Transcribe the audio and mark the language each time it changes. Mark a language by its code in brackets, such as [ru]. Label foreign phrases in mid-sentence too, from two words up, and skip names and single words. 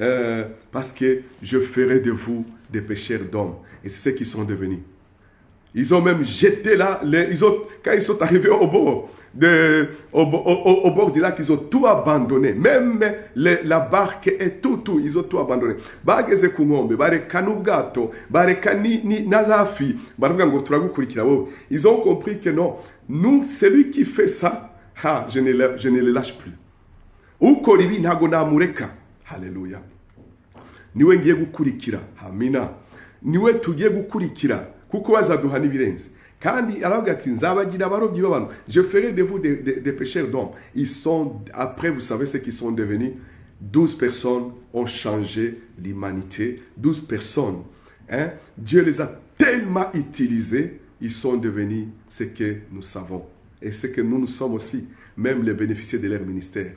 [fr] parce que je ferai de vous des pêcheurs d'hommes. Et c'est ce qu'ils sont devenus. Ils ont même jeté là, quand ils sont arrivés au bord du lac, ils ont tout abandonné. Même la barque et tout, ils ont tout abandonné. [rw] Bageze ku nkombe, bareka n'ubwato, bareka na za fi, baravuga ngo turagukurikira wowe. [fr] Ils ont compris que non, nous, celui qui fait ça, je ne le lâche plus. [rw] Ukora ibi ntago namureka. Haleluya. Niwe ngiye gukurikira. Amina. Niwe tugiye gukurikira. Kuko bazaduha n'ibirenze. Kandi aravuga ati nzabagira abarobyi b'abantu. [fr] Je ferai de vous des pêcheurs d'hommes. Ils sont, après vous savez ce qu'ils sont devenus. 12 personnes ont changé l'humanité. 12 personnes. Hein? Dieu les a tellement utilisés. Ils sont devenus ce que nous savons. Et ce que nous sommes aussi. Même les bénéficiaires de leur ministère.